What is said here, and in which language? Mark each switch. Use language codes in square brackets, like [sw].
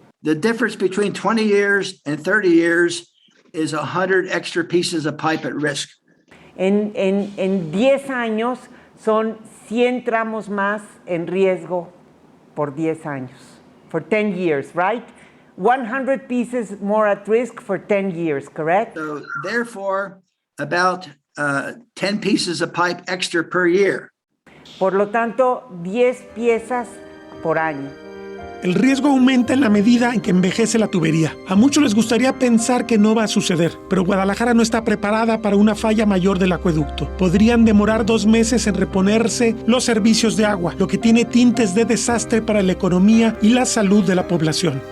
[en] The difference between 20 years and 30 years is 100 extra pieces of pipe at risk. [es] En 10 años son 100 tramos más en riesgo por 10 años. [en] For 10 years, right? 100 pieces more at risk for 10 years, correct? So therefore, about 10 pieces of pipe extra per year. [es] Por lo tanto, 10 piezas por año. El riesgo aumenta en la medida en que envejece la tubería. A muchos les gustaría pensar que no va a suceder, pero Guadalajara no está preparada para una falla mayor del acueducto. Podrían demorar 2 meses en reponerse los servicios de agua, lo que tiene tintes de desastre para la economía y la salud de la población.